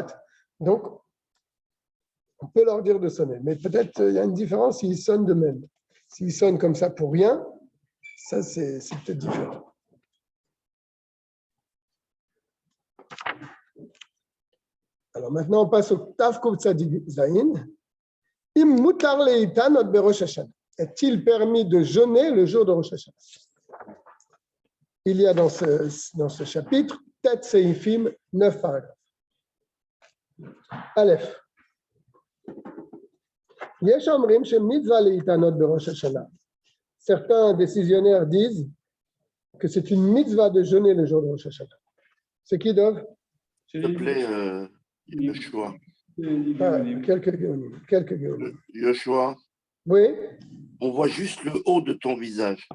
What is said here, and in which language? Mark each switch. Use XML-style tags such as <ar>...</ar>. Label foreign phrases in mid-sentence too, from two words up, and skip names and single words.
<fr>Donc, on peut leur dire de sonner. Mais peut-être il y a une différence s'ils sonnent de même. S'ils sonnent comme ça pour rien, ça c'est peut-être différent. Alors maintenant, on passe au</fr> <he>תו קוף צדי זין. אם מותר להתענות בראש השנה.</he> <fr>Est-il permis de jeûner le jour de Rosh Hashanah? Il y a dans ce chapitre,</fr> <he>טית סעיפים,</he> <fr>9 paragraphes. Aleph.</fr> <he>יש אומרים שמצוה להתענות בראש השנה.</he> <fr>Certains décisionnaires disent que c'est une mitzvah de jeûner le jour de Rosh Hashanah. C'est qui, Dov? S'il te plaît, Yoshua. Quelques guéonim. Yoshua, Oui? on voit juste le haut de ton visage.</fr>